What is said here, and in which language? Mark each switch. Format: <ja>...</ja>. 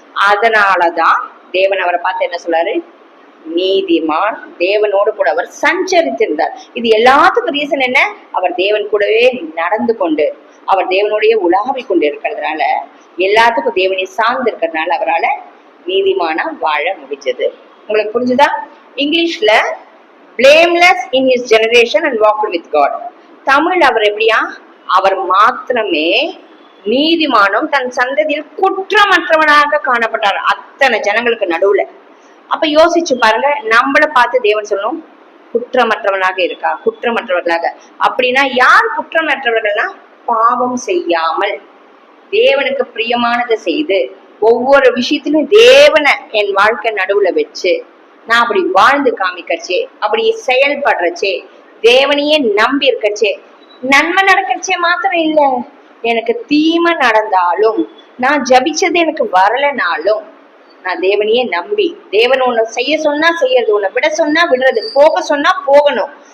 <ta>அதனாலதான் தேவன் அவரை பார்த்து என்ன சொல்றாரு? நீதிமான். தேவனோடு கூட அவர் சஞ்சரித்திருந்தார். இது எல்லாத்துக்கும் ரீசன் என்ன? அவர் தேவன் கூடவே நடந்து கொண்டு, அவர் தேவனுடைய உலாவி கொண்டு இருக்கிறதுனால, எல்லாத்துக்கும் தேவனை சார்ந்து இருக்கிறதுனால அவரால் நீதிமானா வாழ முடிஞ்சது. உங்களுக்கு புரிஞ்சுதா?</ta> <en>இங்கிலீஷ்ல blameless in his generation and walked with God.</en> <ta>Tamil அவர் எப்படியா? அவர் மாத்திரமே நீதிமானும் தன் சந்ததியில் குற்றமற்றவனாக காணப்பட்டார் அத்தனை ஜனங்களுக்கு நடுவுல. அப்ப யோசிச்சு பாருங்க, நம்மளை பார்த்து தேவன் சொல்லணும் குற்றமற்றவனாக இருக்கா, குற்றமற்றவர்களாக. அப்படின்னா யார் குற்றமற்றவர்கள்னா, பாவம் செய்யாமல் தேவனுக்கு பிரியமானதை செய்து ஒவ்வொரு விஷயத்திலும் தேவனை என் வாழ்க்கை நடுவுல வச்சு நான் அப்படி வாழ்ந்து காமிக்கச்சே, அப்படி செயல்படுறச்சே, தேவனையே நம்பி இருக்கச்சே, நன்மை நடக்கச்சே மாத்திரம் இல்ல, எனக்கு தீமை நடந்தாலும், நான் ஜபிச்சது எனக்கு வரலனாலும், நான் தேவனையே நம்பி, தேவன் உன்னை செய்ய சொன்னா செய்யறது, உன்னை விட சொன்னா விடுறது, போக சொன்னா போகணும்.</ta>